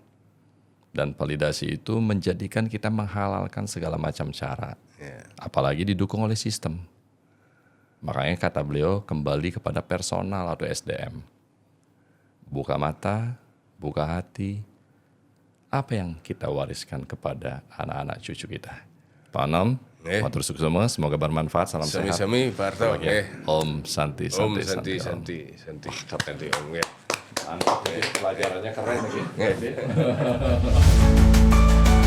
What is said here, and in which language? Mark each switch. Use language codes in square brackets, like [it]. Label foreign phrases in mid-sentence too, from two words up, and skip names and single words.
[id] Dan validasi itu menjadikan kita menghalalkan segala macam cara. Apalagi didukung oleh sistem. Makanya kata beliau kembali kepada personal atau SDM. Buka mata, buka hati. Apa yang kita wariskan kepada anak-anak cucu kita. Pak Anom, [ban] matur suksema, [id] semoga bermanfaat, salam sehat. Sami-sami Pak Arto. Om Santi, Om Santi, Santi. Santi Om. Mantap, pelajarannya keren lagi.